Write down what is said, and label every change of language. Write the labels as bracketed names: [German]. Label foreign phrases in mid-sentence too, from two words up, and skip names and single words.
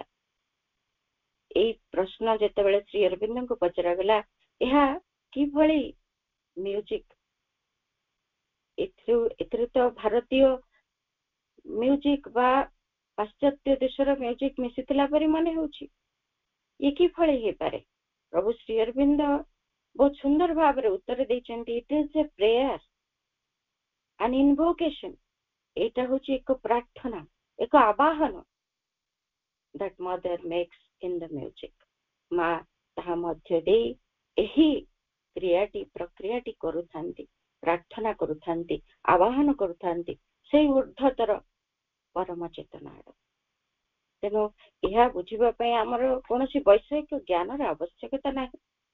[Odia] ଏଇ ପ୍ରଶ୍ନ ଯେତେବେଳେ ଶ୍ରୀ ଅରବିନ୍ଦଙ୍କୁ ପଚରାଗଲା, ଏହା କିଭଳି ମ୍ୟୁଜିକ, ଏଥିରେ ତ ଭାରତୀୟ ମ୍ୟୁଜିକ ବା ପାଶ୍ଚାତ୍ୟ ଦେଶର ମ୍ୟୁଜିକ ମିଶିଥିଲା ପରି ମନେ ହେଉଛି, ଇଏ କିଭଳି ହେଇପାରେ? ପ୍ରଭୁ ଶ୍ରୀ ଅରବିନ୍ଦ ବହୁତ ସୁନ୍ଦର ଭାବରେ ଉତ୍ତର ଦେଇଛନ୍ତି, [English] it is a prayer, an invocation. [Odia] ଏଇଟା ହଉଛି ଏକ ପ୍ରାର୍ଥନା, ଏକ ଆବାହନ [English] that mother makes in the music. [Odia] ମା ତାହା ମଧ୍ୟ ଦେଇ ଏହି ପ୍ରକ୍ରିୟାଟି କରୁଥାନ୍ତି, ପ୍ରାର୍ଥନା କରୁଥାନ୍ତି, ଆବାହନ କରୁଥାନ୍ତି ସେଇ ଉର୍ଦ୍ଧ୍ୱତର ପରମ ଚେତନା ଆଡକୁ। ତେଣୁ ଏହା ବୁଝିବା ପାଇଁ ଆମର କୌଣସି ବୈଷୟିକ ଜ୍ଞାନର ଆବଶ୍ୟକତା ନାହିଁ।